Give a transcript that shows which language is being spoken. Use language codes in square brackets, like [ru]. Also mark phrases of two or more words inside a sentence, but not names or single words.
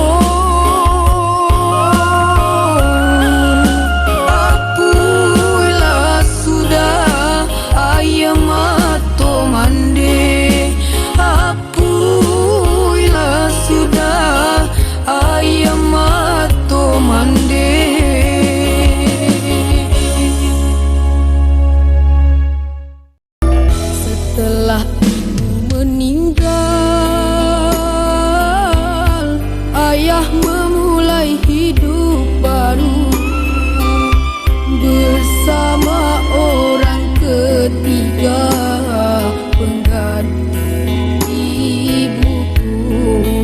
[min] apulah sudah ayam mato mande, apulah sudah ayam mato mande. [id] Setelah ibu meninggal, ayah memulai hidup baru bersama orang ketiga pengganti ibuku.